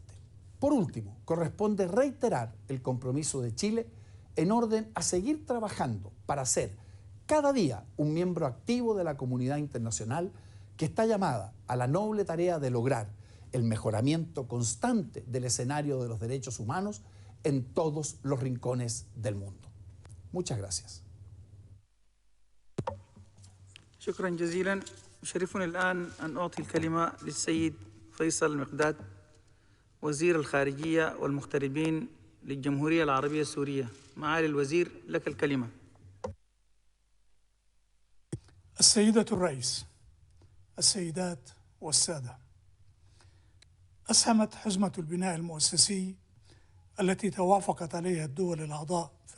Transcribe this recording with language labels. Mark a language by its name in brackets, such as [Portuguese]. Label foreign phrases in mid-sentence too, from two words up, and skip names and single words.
[Spanish] Por último, corresponde reiterar el compromiso de Chile en orden a seguir trabajando para ser cada día un miembro activo de la comunidad internacional que está llamada a la noble tarea de lograr el mejoramiento constante del escenario de los derechos humanos en todos los rincones del mundo. Muchas gracias. [Arabic] شكرا جزيلا. يشرفني الآن أن أعطي الكلمة للسيد فيصل المقداد وزير الخارجية والمغتربين للجمهورية العربية السورية. معالي الوزير لك الكلمة. السيدة الرئيس، السيدات والسادة، أسهمت حزمة البناء المؤسسي التي توافقت عليها الدول الأعضاء في